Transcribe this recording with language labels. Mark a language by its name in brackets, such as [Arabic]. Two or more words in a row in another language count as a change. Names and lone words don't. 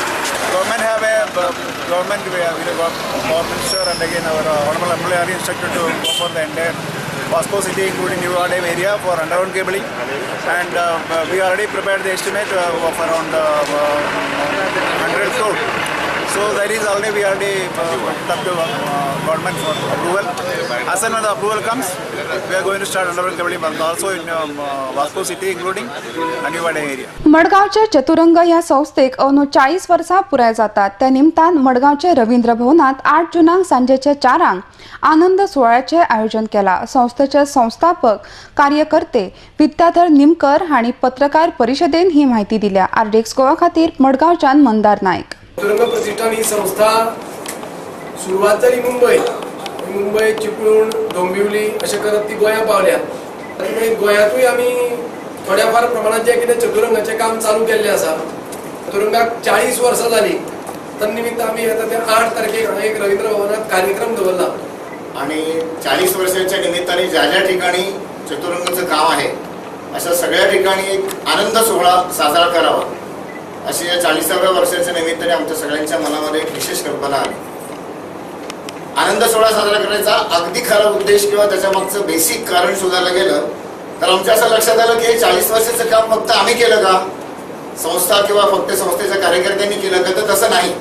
[English] Government have a Power Minister, and again our Honorable MLA are instructed to go for the entire Vasco city, including New Adem area, for underground cabling, and we already prepared the estimate of around 100 crore. So that is already we already put up to government for approval. As and when the approval comes, we are going to start underground cabling work also in Vasco city, including New Adem area. [Konkani] मडगावचे चतुरंग ह्या संस्थेक अनु 40 वर्सां पुराय जातात. त्या निमतान मडगावचे रवींद्र भवनात 8 जुनाक सांजेचे 4 आनंद सोहळ्याचे आयोजन केला. संस्थेचे संस्थापक कार्यकर्ते विद्याधर निमकर हांणी पत्रकार परिशदेन ही माहिती दिल्या. RDX गोवा खातीर मडगावच्यान मंदार नायक. चतुरंग प्रतिष्ठान ही संस्था सुरवात जाली मुंबय चिपळूण डोंबिवली अशें करत ती गोंया पावल्यात. आनी गोंयांतूय आमी थोड्या फार प्रमाणात जे कितें चतुरंगाचें काम चालू केल्लें आसा. चतुरंगाक 40 वर्सां जाली. तन्निमित्त आमी आतां त्या 8 तारखेक एक रवींद्र भवनात कार्यक्रम दवरला. [Marathi] आणि 40 वर्षांच्या निमित्ताने ज्या ज्या ठिकाणी चतुरंगाचं काम आहे अशा सगळ्या ठिकाणी एक आनंद सोहळा साजरा करावा अशी या 40व्या वर्षाच्या निमित्ताने आमच्या सगळ्यांच्या मनामध्ये एक विशेष कल्पना आली. आनंद सोहळा साजरा करायचा अगदी खरा उद्देश किंवा त्याच्या मागचं बेसिक कारण शोधायला गेलं तर आमच्या असं लक्षात आलं की हे 40 वर्षाचं काम फक्त आम्ही केलं का, संस्था किंवा फक्त संस्थेच्या कार्यकर्त्यांनी केलं का, तर तसं नाही.